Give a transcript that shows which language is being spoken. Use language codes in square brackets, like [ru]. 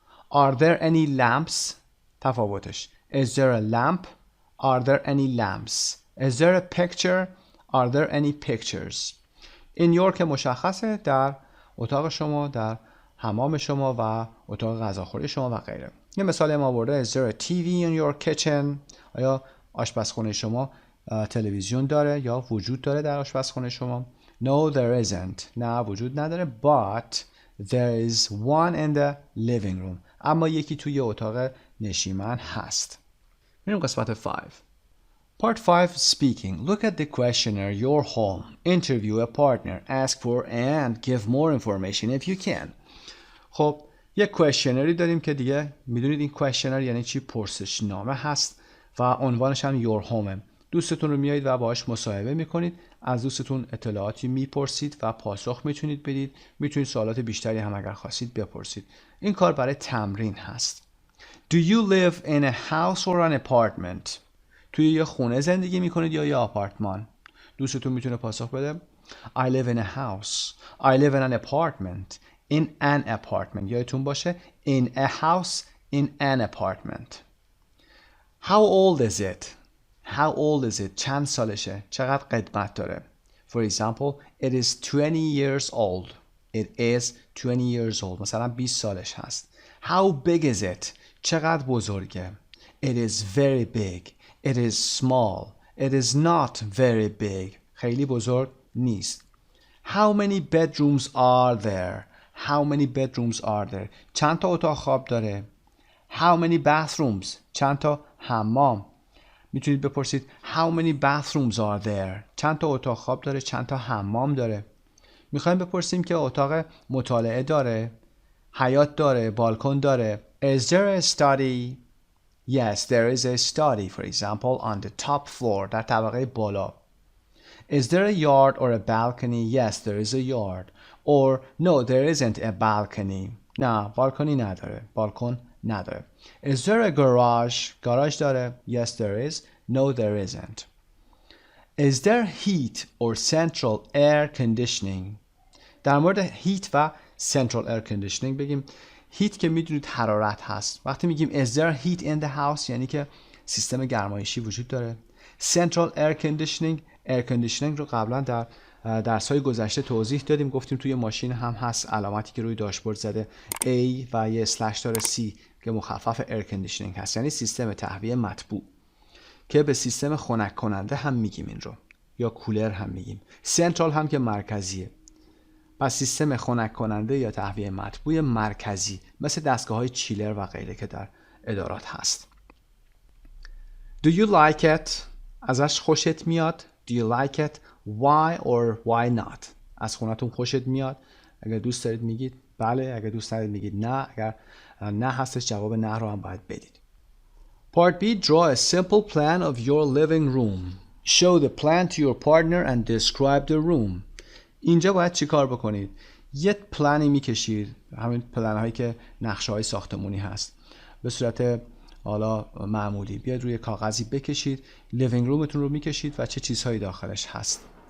[en] Are there any lamps? [fa] تفاوتش. [en] Is there a lamp? Are there any lamps? Is there a picture? Are there any pictures? in your [fa] که مشخصه در اتاق شما، در حمام شما و اتاق غذاخوری شما و غیره. یه مثال ما آورده [en] Is there a TV in your kitchen? [fa] آیا آشپزخونه شما تلویزیون داره یا وجود داره در آشپزخونه شما؟ [en] No, there isn't. [fa] نه وجود نداره. [en] But there is one in the living room. [fa] اما یکی توی اتاق نشیمن هست. میریم قسمت 5. [en] Part 5 Speaking. Look at the questionnaire your home. Interview a partner. Ask for and give more information if you can. [fa] خب یک کوئسشنری داریم که دیگه میدونید این کوئسشنر یعنی چی؟ پرسشنامه هست و عنوانش هم [en] your home. [fa] دوستتون رو میایید و باهاش مصاحبه میکنید، از دوستتون اطلاعاتی میپرسید و پاسخ میتونید بدید. میتونید سوالات بیشتری هم اگر خواستید بپرسید. این کار برای تمرین هست. [en] Do you live in a house or an apartment? [fa] توی یه خونه زندگی میکنید یا یه آپارتمان؟ دوستتون میتونه پاسخ بده [en] I live in a house. I live in an apartment. In an apartment. [fa] یادتون باشه [en] in a house, in an apartment. How old is it? How old is it? [fa] چند سالشه؟ چقدر قدمت داره؟ [en] For example, it is 20 years old. It is 20 years old. [fa] مثلا 20 سالش هست. [en] How big is it? [fa] چقدر بزرگه؟ [en] It is very big. It is small. It is not very big. [fa] خیلی بزرگ نیست. [en] How many bedrooms are there? How many bedrooms are there? [fa] چند تا اتاق خواب داره؟ [en] How many bathrooms? [fa] چند تا حمام؟ میتونید بپرسید [en] How many bathrooms are there? [fa] چند تا اتاق خواب داره؟ چند تا حمام داره؟ میخوایم بپرسیم که اتاق مطالعه داره؟ حیاط داره؟ بالکن داره؟ [en] Is there a study? Yes, there is a study, for example, on the top floor. [fa] در طبقه بالا. [en] Is there a yard or a balcony? Yes, there is a yard. Or, no, there isn't a balcony. [fa] نه، بالکنی نداره. بالکن نداره. [en] Is there a garage؟ [fa] گاراژ داره. [en] Yes there is. No there isn't. Is there heat or central air conditioning؟ [fa] در مورد هیت و [en] central air conditioning بگیم. [fa] هیت که میدونید حرارت هست. وقتی میگیم [en] is there heat in the house [fa] یعنی که سیستم گرمایشی وجود داره. central air conditioning رو قبلا در درس‌های گذشته توضیح دادیم. گفتیم توی ماشین هم هست علامتی که روی داشبورد زده A و یه اسلش داره C که مخفف ایر کندیشنینگ هست، یعنی سیستم تهویه مطبوع که به سیستم خنک کننده هم میگیم این رو، یا کولر هم میگیم. سنترال هم که مرکزیه. پس سیستم خنک کننده یا تهویه مطبوع مرکزی مثل دستگاه‌های چیلر و غیره که در ادارات هست. [en] Do you like it؟ [fa] ازش خوشت میاد؟ [en] Do you like it؟ Why or why not؟ [fa] از خونتون خوشت میاد؟ اگر دوست دارید میگید بله، اگر دوست ندارید میگید نه. اگر نه هستش جواب نه رو هم باید بدید. [en] Part B. Draw a simple plan of your living room. Show the plan to your partner and describe the room. [fa] اینجا باید چی کار بکنید؟ یه پلانی میکشید، همین پلن هایی که نقشه های ساختمونی هست، به صورت حالا معمولی بیاید روی کاغذی بکشید، لیوینگ رومتون رو میکشید و چه چیزهایی داخلش هست.